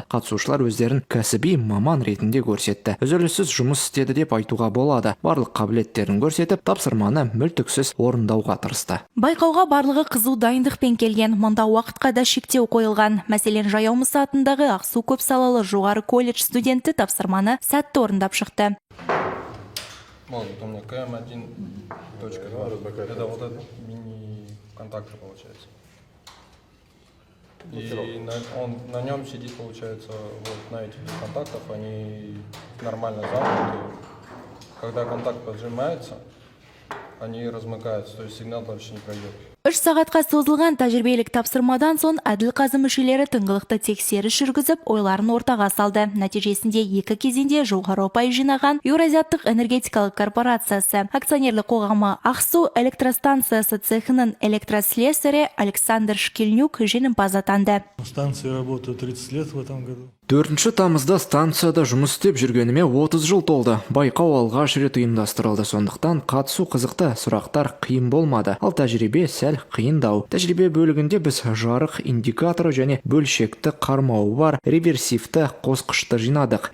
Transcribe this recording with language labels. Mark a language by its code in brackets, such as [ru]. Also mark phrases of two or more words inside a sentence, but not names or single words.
[kk] Қатысушылар өздерін кәсіби маман ретінде көрсетті. Үзіліссіз жұмыс істеді деп айтуға болады. Барлық қабілеттерін көрсетіп, тапсырманы мүлтіксіз орындауға тырысты. Байқауға барлығы қызу дайындықпен келген. Мұнда уақытқа да шектеу қойылған. Мәселен, Жаяу Мұса атындағы Ақсу көпсалалы жоғары колледж студенті тапсырманы сәтті орындап шықты. [ru] Вот у меня КМ1.2. Это вот этот мини-контактор получается. И на нем сидит, получается, вот на этих контактах, они нормально замкнуты. Когда контакт поджимается, они размыкаются, то есть сигнал дальше не пройдет. [kk] 3 сағатқа созылған тәжірибелік тапсырмадан соң әділ-қазы мүшелері тыңғылықты тексеріс жүргізіп, ойларын ортаға салды. Нәтижесінде 2 кезеңде жоғары ұпай жинаған Еуразиаттық энергетикалық корпорациясы акционерлік қоғамы Ақсу электростанциясы цехының электрослесарі Александр Шкильнюк жеңімпаз атанды. [ru] Станция работает 30 лет в этом году. [kk] 4 тамызда станцияда жұмыс істеп жүргеніме 30 жыл толды. Байқау алғаш рет ұйымдастырылды, сондықтан қатысу қызықты, сұрақтар қиын болмады. Ал тәжірибе сәл қиындау. Тәжірибе бөлігінде біз жарық индикаторы және бөлшекті қармауы бар реверсивті қосқышты жинадық.